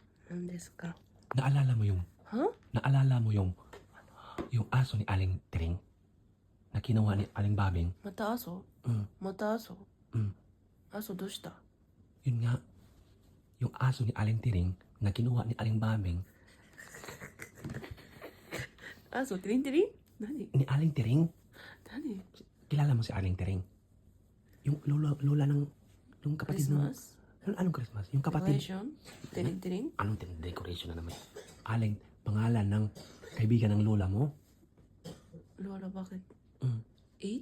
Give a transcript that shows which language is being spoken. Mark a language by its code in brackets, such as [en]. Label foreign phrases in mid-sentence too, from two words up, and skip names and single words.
[ja] 何ですか? [tl] Naalala mo yung, Huh? naalala mo yung aso ni Aling Tering na kinuha ni Aling Babing? [ja] また阿蘇 また阿蘇 阿蘇どうした? [tl] Yun nga, yung aso ni Aling Tering na kinuha ni Aling Babing. [ja] 阿蘇テリンテリン? 何? [tl] Ni Aling Tering? [ja] 何? [tl] Kilala mo si Aling Tering? Yung lola ng, yung kapatid ng, Christmas? anong Christmas? Yung kapatid. Decoration? Teling teling? Anong decoration na naman? Aling, pangalan ng kaibigan ng lola mo? Lola, bakit? 8?